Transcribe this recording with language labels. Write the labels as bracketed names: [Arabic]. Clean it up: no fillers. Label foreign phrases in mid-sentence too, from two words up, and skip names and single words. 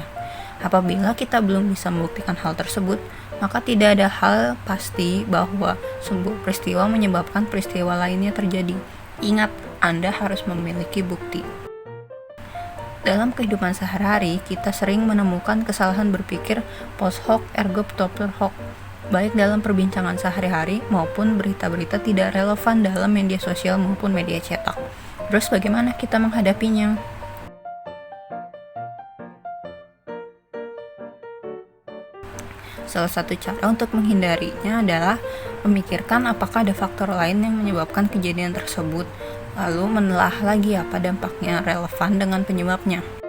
[Indonesian] Apabila kita belum bisa membuktikan hal tersebut, maka tidak ada hal pasti bahwa sebuah peristiwa menyebabkan peristiwa lainnya terjadi. Ingat, Anda harus memiliki bukti. Dalam kehidupan sehari-hari, kita sering menemukan kesalahan berpikir [Latin] post hoc ergo propter hoc, [Indonesian] baik dalam perbincangan sehari-hari maupun berita-berita tidak relevan dalam media sosial maupun media cetak. Terus bagaimana kita menghadapinya? Salah satu cara untuk menghindarinya adalah memikirkan apakah ada faktor lain yang menyebabkan kejadian tersebut, lalu menelaah lagi apa dampaknya relevan dengan penyebabnya.